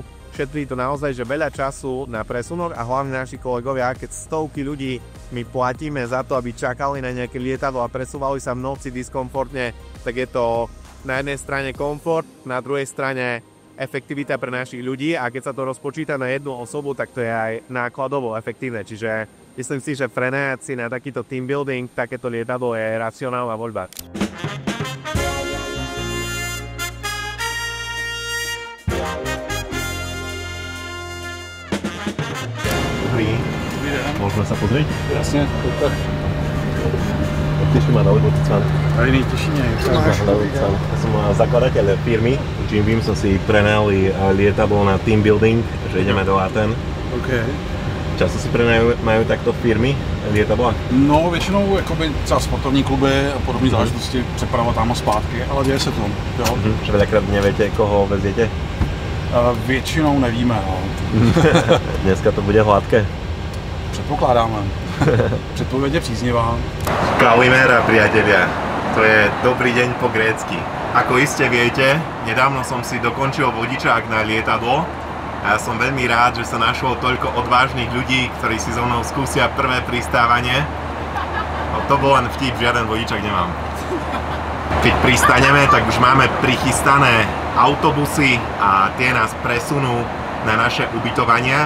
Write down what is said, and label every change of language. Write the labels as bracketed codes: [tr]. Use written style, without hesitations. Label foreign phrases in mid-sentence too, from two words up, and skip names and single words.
[sk] Šetrí to naozaj, že veľa času na presunoch a hlavne naši kolegovia, keď stovky ľudí my platíme za to, aby čakali na nejaké lietadlo a presúvali sa v noci diskomfortne, tak je to na jednej strane komfort, na druhej strane efektivita pre našich ľudí a keď sa to rozpočíta na jednu osobu, tak to je aj nákladovo efektívne. Čiže myslím si, že prenajať si na takýto [en] team building, [sk] takéto lietadlo je racionálna voľba. Dobrý. Môžeme sa pozrieť? Jasne, tak. Teší ma David Lucican. Aj teší nie. Ja som zakladateľ firmy. Jim Beam som si prenajali lietadlo na [en] team building, [sk] že ideme do Atén. OK. Často si majú takto firmy lietadla? No, [cs] většinou jakoby třeba sportovní kluby a podobné záležitosti přeprava tam a zpátky, ale děje se to. Jo. [sk] Že veľakrát neviete, koho veziete? [cs] Většinou nevíme, no. [sk] Dneska to bude hladké? [cs] Předpokládáme. Předpověď je příznivá. [sk] Kalimera, priatelia. To je dobrý deň po grécky. Ako iste viete, nedávno som si dokončil vodičák na lietadlo a ja som veľmi rád, že sa našlo toľko odvážnych ľudí, ktorí si so mnou skúsia prvé pristávanie. No to bol len vtip, žiaden vodičák nemám. Keď pristaneme, tak už máme prichystané autobusy a tie nás presunú na naše ubytovania.